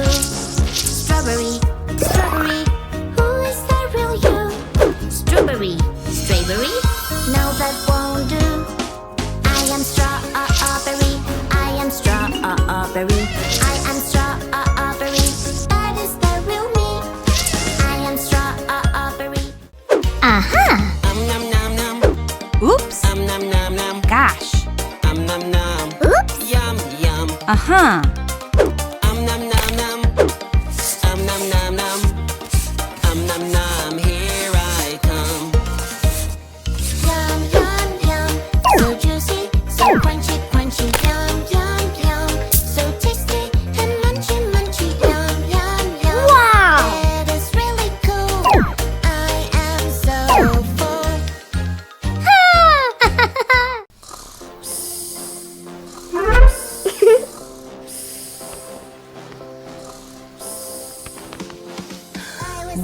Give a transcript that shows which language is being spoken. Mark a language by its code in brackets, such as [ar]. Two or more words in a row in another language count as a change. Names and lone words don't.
[en] Strawberry, strawberry, who is the real you? Strawberry, strawberry, no that won't do. I am strawberry, I am strawberry, I am strawberry. That is the real me. I am strawberry. Nom nom nom. Oops. Nom nom nom. Gosh. Nom nom. Oops! Yum yum. Uh-huh. Nom nom nom. Nom nom nom. Nom nom. Here I come. Yum, yum, yum, so juicy, so crunchy, crunchy, yum, yum, yum, so tasty and munchy, munchy, yum, yum, yum. Wow! It is really cool. I am so full. I was